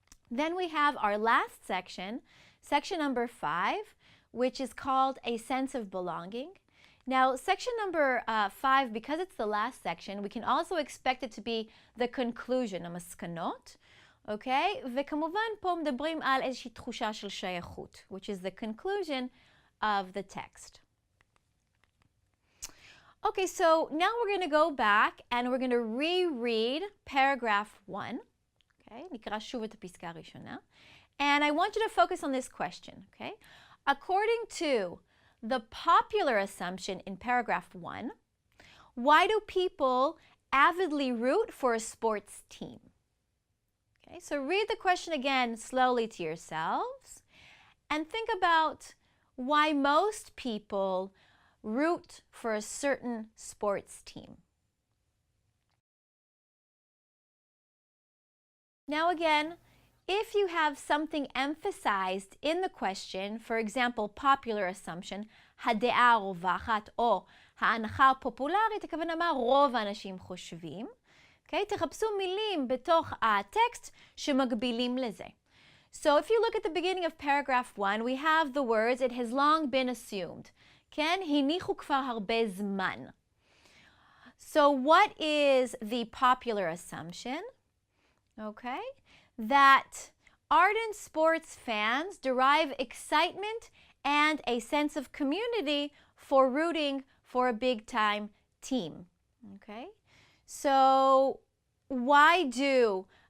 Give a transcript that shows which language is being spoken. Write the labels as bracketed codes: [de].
[en] Then we have our last section, section number 5, which is called a sense of belonging. Now, section number 5, because it's the last section, we can also expect it to be the conclusion, [he] המסקנות, [en] okay? [he] וכמובן פה מדברים על איזושהי תחושה של שייכות, [en] which is the conclusion of the text. Okay, so now we're going to go back and we're going to reread paragraph 1. [he] Okay, נקרא שוב את הפסקה הראשונה. [en] And I want you to focus on this question, okay? According to the popular assumption in paragraph 1, why do people avidly root for a sports team? Okay, so read the question again slowly to yourselves and think about why most people root for a certain sports team. Now again, if you have something emphasized in the question, for example, popular assumption, [he] הדעה הרווחת או ההנחה הפופולרית, הכוונה מה רוב האנשים חושבים, [en] okay? [he] תחפשו מילים בתוך הטקסט שמקבילים לזה. [en] So if you look at the beginning of paragraph 1, we have the words, it has long been assumed. כן? [he] הניחו כבר הרבה זמן. [en] So what is the popular assumption? Okay? That ardent sports fans derive excitement and a sense of community for rooting for a big-time team. Okay? So why do